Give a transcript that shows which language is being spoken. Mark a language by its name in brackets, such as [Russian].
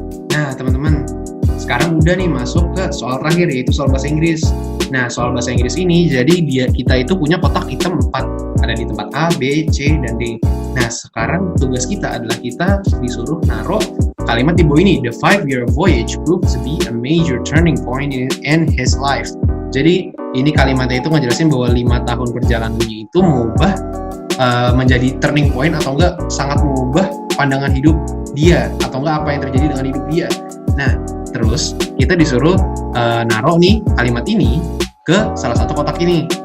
[Indonesian] Nah, teman-teman, sekarang udah nih masuk ke soal terakhir, yaitu soal bahasa Inggris. Nah, soal bahasa Inggris ini, jadi kita itu punya kotak hitam 4. Ada di tempat A, B, C, dan D. Nah, sekarang tugas kita adalah kita disuruh naruh kalimat di bawah ini. [English] The 5-year voyage proved to be a major turning point in his life. [Indonesian] Jadi, ini kalimatnya itu ngejelasin bahwa 5 tahun perjalanannya itu mengubah menjadi turning point, atau enggak sangat mengubah pandangan hidup dia, atau enggak apa yang terjadi dengan hidup dia. Nah, terus kita disuruh naruh nih kalimat ini ke salah satu kotak ini.